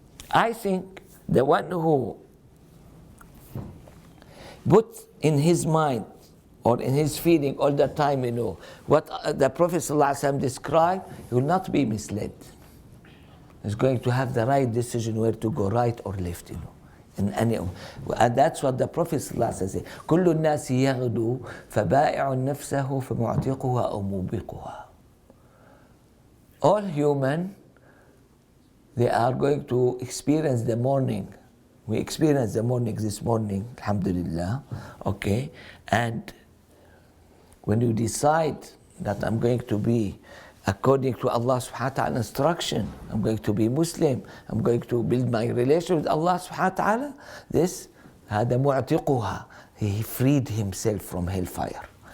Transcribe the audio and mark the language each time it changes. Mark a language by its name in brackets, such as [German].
[English] I think the one who put in his mind or in his feeling all the time, you know, what the Prophet ﷺ described, he will not be misled. He's going to have the right decision where to go, right or left, you know. And that's what the Prophet ﷺ said. [Arabic] كل الناس يغدو فبائع نفسه فمعتقها أو موبقها. [English] All human, they are going to experience the morning. We experienced the morning this morning, alhamdulillah, okay? And when you decide that I'm going to be according to Allah subhanahu wa ta'ala instruction, I'm going to be Muslim, I'm going to build my relation with Allah subhanahu wa ta'ala, this, [Arabic] هذا معتقها, [English] he freed himself from hellfire.